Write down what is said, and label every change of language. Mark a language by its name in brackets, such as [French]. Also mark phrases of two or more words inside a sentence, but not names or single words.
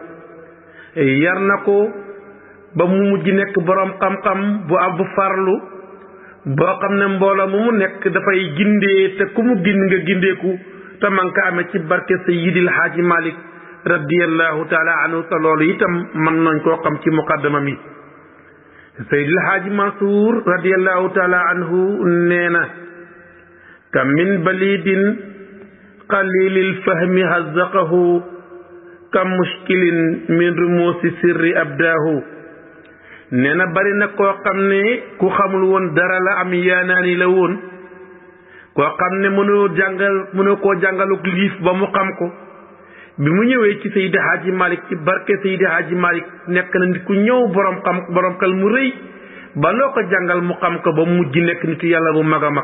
[Wolof] ko ba mu mujj nekk boroom xam-xam bu ab farlu boo xam ne mbooloo mu nekk dafay gindee te ku mu gind nga gindeeku te man ka amee ci barke Seydil Haaji Malick [Arabic] رضي الله تعالى عنه [Wolof] te loolu itam mën nañ koo xam ci muqaddama mi. [Arabic] Seydil Haaji Mansour رضي الله تعالى عنه [Wolof] nee na [Arabic] كم من بليد قليل الفهم حذقه كم مشكل من رموز سره أبداه. [Wolof] nee na bari na koo xam ne ku xamul woon dara la am yaanaani la woon koo xam ne mënoo koo jàngaluk liif ba mu xam ko bi mu ñëwee ci Seydi Haaji Malick ci barke Seydi Haaji Malick nekk na nit ku ñëw borom xel mu rëy ba loo ko jàngal mu xam ko ba mujj nekk nitu yàlla bu mag a mag.